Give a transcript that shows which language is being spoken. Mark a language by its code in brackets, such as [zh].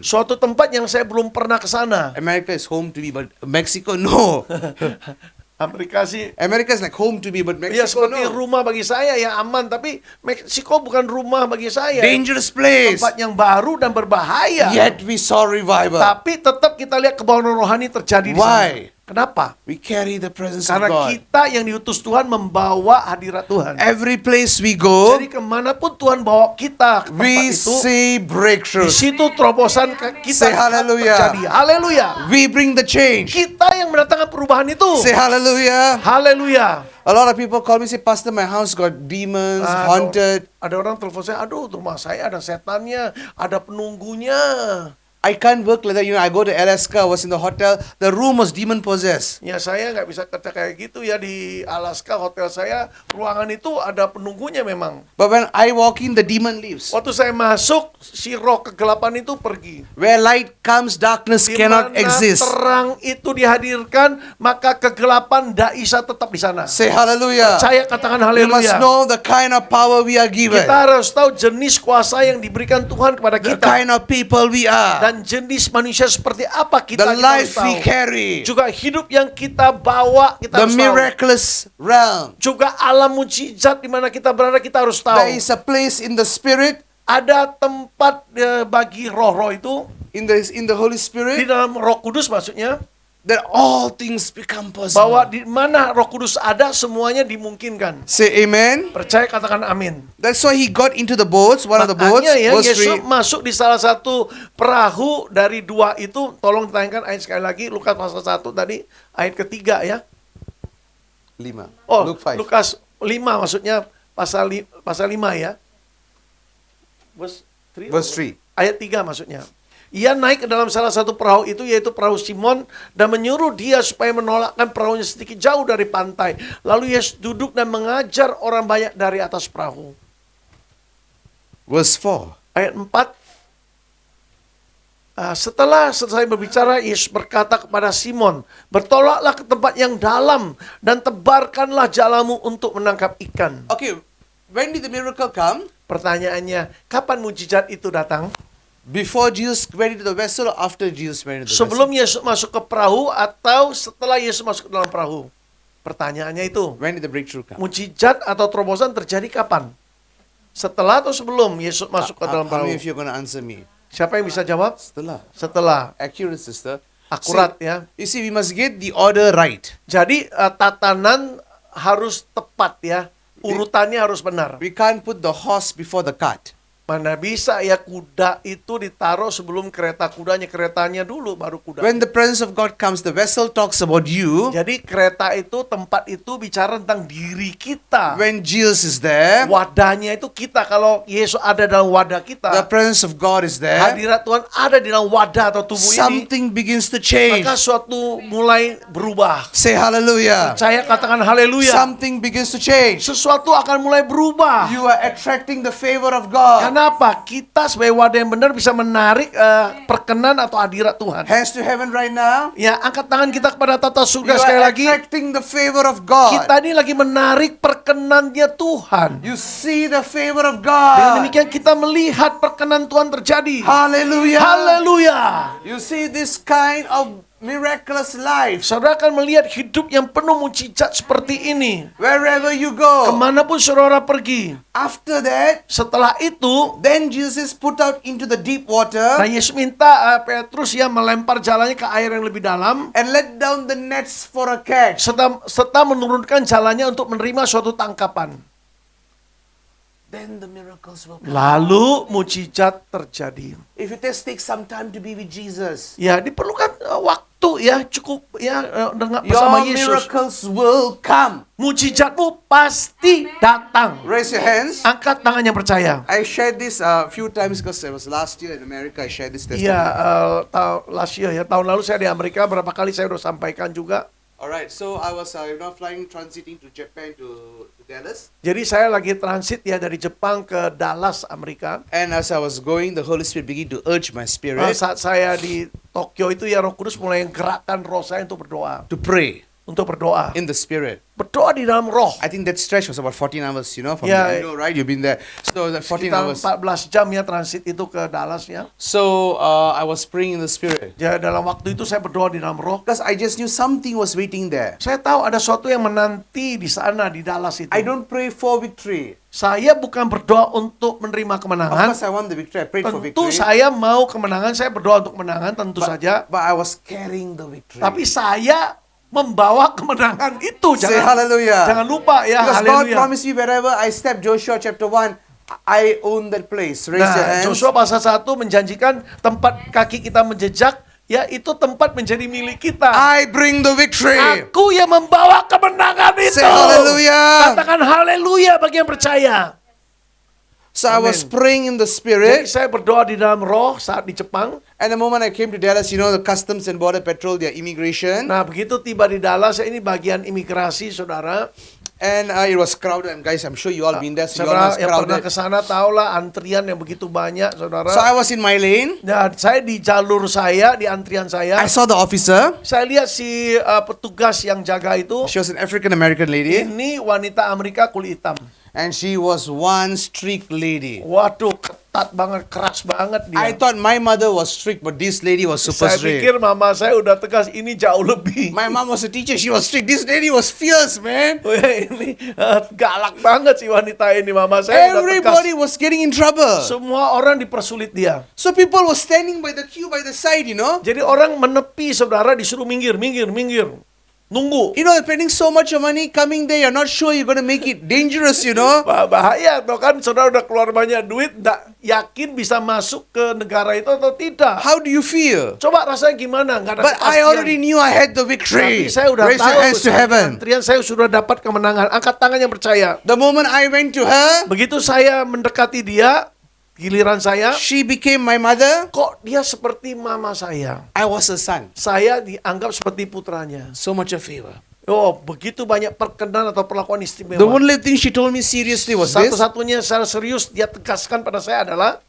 [id] Suatu tempat yang saya belum pernah ke sana. [en] America is home to me, but Mexico no. [id] Amerika sih [en] America is like home to me, but [id] ya [en] Mexico [id] seperti [en] no. [id] rumah bagi saya yang aman, tapi Meksiko bukan rumah bagi saya. [en] Dangerous place. [id] Tempat yang baru dan berbahaya. [en] Yet we saw revival. [id] Tapi tetap kita lihat kebauan rohani terjadi di [en] Why? [id] sana. Kenapa? [en] We carry the presence of [id] Karena [en] God. [id] kita yang diutus Tuhan membawa hadirat Tuhan. [en] Every place we go, [id] Jadi kemanapun Tuhan bawa kita ke tempat [en] we [id] itu, [en] see [id] di [en] breakthrough. [id] situ terobosan kita [en] Say hallelujah. [id] terjadi. Haleluya. [en] We bring the change. [id] Kita yang mendatangkan perubahan itu. [en] Say hallelujah. [id] Haleluya. [en] A lot of people call me, say, Pastor, my house got demons, haunted. [id] Ada orang telepon saya, aduh rumah saya ada setannya, ada penunggunya. [en] I can't work like that. You know, I go to Alaska, I was in the hotel, the room was demon possessed. [id] Ya saya nggak bisa kerja kayak gitu ya di Alaska, hotel saya, ruangan itu ada penunggunya memang. [en] But when I walk in, the demon leaves. [id] Waktu saya masuk, si roh kegelapan itu pergi. [en] Where light comes, darkness [id] Di [en] cannot [id] mana [en] exist. [id] terang itu dihadirkan, maka kegelapan tidak bisa tetap di sana. [en] Say hallelujah. [id] Saya katakan [en] We must [id] haleluya. [en] know the kind of power we are given, [id] Kita harus tahu jenis kuasa yang diberikan Tuhan kepada [en] the [id] kita. [en] kind of people we are, [id] Dan jenis manusia seperti apa kita, [en] the [id] kita harus [en] life [id] tahu. [en] we carry, [id] Juga hidup yang kita bawa, kita [en] the [id] harus tahu. [en] miraculous realm. [id] Juga alam mujizat di mana kita berada, kita harus tahu. [en] There is a place in the Spirit, [id] Ada tempat bagi roh-roh itu, [en] in the Holy [id] di [en] Spirit, [id] dalam Roh Kudus maksudnya, [en] that all things become [id] bahwa [en] possible. [id] di mana Roh Kudus ada, semuanya dimungkinkan. [en] Say amen. [id] Percaya, katakan amin. [en] That's why he got into the boats, one of the boats, [id] Makanya ya, [en] verse [id] Yesus [en] 3. [id] masuk di salah satu perahu dari 2 itu. Tolong tayangkan ayat sekali lagi, Lukas pasal 1 tadi, ayat ketiga ya. [en] 5. Oh, Luke 5. [id] Lukas 5 maksudnya pasal 5 ya. [en] Verse 3. [id] Ayat 3 maksudnya. Ia naik ke dalam salah satu perahu itu, yaitu perahu Simon, dan menyuruh dia supaya menolakkan perahunya sedikit jauh dari pantai. Lalu Yesus duduk dan mengajar orang banyak dari atas perahu. [en] Verse 4. [id] Ayat 4. Setelah selesai berbicara, Yesus berkata kepada Simon, bertolaklah ke tempat yang dalam dan tebarkanlah jalamu untuk menangkap ikan. [en] Okay, when did the miracle come? [id] Pertanyaannya, kapan mujizat itu datang? [en] Before Jesus went into the vessel or after Jesus went into the [id] Sebelum [en] vessel? [id] Yesus masuk ke perahu atau setelah Yesus masuk ke dalam perahu? Pertanyaannya itu, [en] When did the breakthrough come? [id] mujizat atau terobosan terjadi kapan? Setelah atau sebelum Yesus masuk ke dalam [en] How many [id] perahu? [en] of you are going to answer me? [id] Siapa yang bisa jawab? Setelah. Setelah. [en] Accurate, sister. [id] Akurat [en] See, [id] ya. [en] You see, we must get the order right. [id] Jadi tatanan harus tepat ya. Urutannya harus benar. [en] We can't put the horse before the cart. [id] Mana bisa ya kuda itu ditaruh sebelum keretanya dulu baru kuda. [en] When the presence of God comes, the vessel talks about you. [id] Jadi kereta itu, tempat itu bicara tentang diri kita. [en] When Jesus is there, [id] Wadahnya itu kita. Kalau Yesus ada dalam wadah [en] the [id] kita, [en] presence of God is there. [id] hadirat Tuhan ada di dalam wadah atau tubuh ini, [en] Something begins to change. [id] maka suatu mulai berubah. [en] Say hallelujah. [id] Saya katakan haleluya. [en] Something begins to change. [id] Sesuatu akan mulai berubah. [en] You are attracting the favor of God. [id] Kenapa? Kita sebagai wadah yang benar bisa menarik perkenan atau hadirat Tuhan. [en] Hands to heaven right now. [id] Ya, angkat tangan kita kepada tata [en] You [id] surga sekali [en] are [id] lagi. [en] attracting the favor of God. [id] Kita ini lagi menarik perkenannya Tuhan. [en] You see the favor of [id] Dengan [en] God. [id] demikian kita melihat perkenan Tuhan terjadi. [en] Hallelujah. [id] Haleluya. [en] You see this kind of miraculous life. [id] Saudara akan melihat hidup yang penuh mujizat seperti ini. [en] Wherever you go. [id] Kemanapun saudara pergi. [en] After that, [id] Setelah itu, [en] then Jesus is put out into the deep water [id] nah Yesus minta Petrus ya melempar jalannya ke air yang lebih dalam. [en] and let down the nets for a catch. [id] Serta menurunkan jalannya untuk menerima suatu tangkapan. [en] Then the miracles will come. [id] Lalu mujizat terjadi. [en] If it takes some time to be with Jesus, [id] Ya, diperlukan waktu itu ya cukup ya dengan bersama [en] Your [id] Yesus. [en] miracles will come. [id] Mujizatmu pasti datang. [en] Raise your hands. [id] Angkat tangan yang percaya. [en] I shared this a few times because it was last year in America. I shared this testimony. [id] Iya, [en] last year [id] ya, tahun lalu saya di Amerika berapa kali saya udah sampaikan juga. [en] Alright, so I was flying, transiting to Japan to Dallas. [id] Jadi saya lagi transit ya dari Jepang ke Dallas, Amerika. [en] And as I was going, the Holy Spirit began to urge my spirit [id] Saat saya di Tokyo itu ya Roh Kudus mulai gerakkan roh saya untuk berdoa. [en] to pray [id] Untuk berdoa. [en] in the Spirit. [id] Berdoa di dalam roh. [en] I think that stretch was about 14 hours, from Yeah. right? You've been there. So that 14 [id] Sekitar [en] hours. [id] 14 jam ya transit itu ke Dallas ya. [en] So I was praying in the Spirit. [id] Ya dalam waktu itu saya berdoa di dalam roh. [en] Because I just knew something was waiting there. [id] Saya tahu ada sesuatu yang menanti di sana di Dallas itu. [en] I don't pray for victory. [id] Saya bukan berdoa untuk menerima [en] Of [id] kemenangan. [en] course, I want the victory. I prayed for [id] Tentu [en] victory. [id] saya mau kemenangan, saya berdoa untuk kemenangan tentu saja. [en] But I was carrying the victory. [id] Tapi saya membawa kemenangan itu. [en] Say [id] Jangan [en] hallelujah. [id] jangan lupa ya, [en] Because God [id] haleluya. [en] promised me wherever I step, Joshua chapter 1, I own that place. Raise your [id] Nah, [en] hands. [id] Joshua pasal 1 menjanjikan tempat kaki kita menjejak, ya itu tempat menjadi milik kita. [en] I bring the victory. [id] Aku yang membawa kemenangan itu. [en] Say hallelujah. [id] Katakan haleluya bagi yang percaya. [en] So I was Amen. praying in the [id] Jadi [en] Spirit. [id] saya berdoa di dalam roh saat di Jepang. [en] And the moment I came to Dallas, the Customs and Border Patrol, their immigration. [id] Nah begitu tiba di Dallas, ini bagian imigrasi saudara. [en] And it was crowded. And guys, I'm sure you all been there. So you all know it's [id] yang pernah [en] crowded. [id] ke sana tahulah antrian yang begitu banyak saudara. [en] So I was in my lane. [id] Nah, saya di jalur saya, di antrian saya. [en] I saw the officer. [id] Saya lihat si petugas yang jaga itu. [en] She was an African American lady. [id] Ini wanita Amerika kulit hitam. [en] And she was one strict lady. [id] Waduh, ketat banget, keras banget dia. [en] I thought my mother was strict, but this lady was super [id] Saya [en] strict. [id] pikir mama saya udah tegas, ini jauh lebih. [en] My mom was a teacher. She was strict. This lady was fierce, man. [id] Oh ya, ini galak banget si wanita ini, mama saya udah tegas. [en] Everybody was getting in trouble. [id] Semua orang dipersulit dia. [en] So people were standing by the queue by the side, [id] Jadi orang menepi saudara disuruh minggir. Nunggu. [en] Spending so much of money coming there, you're not sure you're going to make it dangerous, [id] Bahaya tuh kan saudara udah keluar banyak duit, nggak yakin bisa masuk ke negara itu atau tidak. [en] How do you feel? [id] Coba rasanya gimana? Nggak ada [en] But I [id] kepastian. [en] already knew I had the victory. [id] Tapi saya udah [en] Raise [id] tahu [en] your hands to heaven. [id] antrian saya sudah dapat kemenangan. Angkat tangan yang percaya. [en] The moment I went to her, [id] Begitu saya mendekati dia, giliran saya, [en] she became my mother. [id] kok dia seperti mama saya. [en] I was her son. [id] Saya dianggap seperti putranya. [en] So much of favor. [id] Oh, begitu banyak perkenan atau perlakuan istimewa. [en] The only thing she told me seriously was this: [id] Satu-satunya secara serius dia tegaskan pada saya adalah